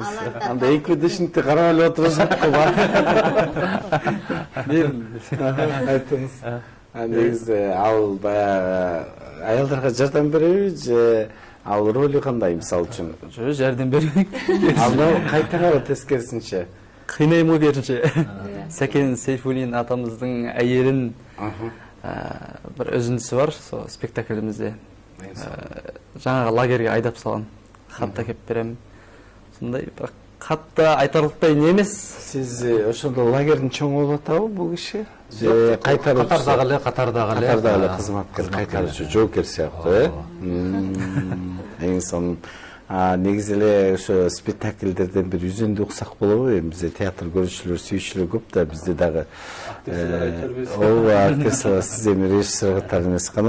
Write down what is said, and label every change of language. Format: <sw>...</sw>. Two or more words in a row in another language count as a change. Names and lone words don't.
<ky>Анда НКВДшникти карап эле отурушат го бар. Айтыңыз. Негизи ал баягы аялдарга жардам береби же ал ролу кандай, мисалы үчүн? Жок, жардам бербейт. Ал кайтарабы тескерисинче? Кыйнайм керинче.</ky> <kk>Сакен Сейфуллин атамыздын айелин бір өзүндүсү бар спектаклімізде. жаңағы лагерге айдап салған. Хат әкеп берем. Сондай, бірақ қатты айтарлықтай не емес.</kk> <ky>Сіз ошондо лагердин чоң болуп атабы бул киши? Же катардагы кызматкер, кайтаруучу, жоокер сыяктуу, эң сонун. Негизи эле ошо спектакльдерден бир үзүндү уксак болобу? Эми бизде театр көрүүчүлөр, сүйүүчүлөр көп да, бизде дагы артист, сиз эми режиссер катары эмес кана.</ky>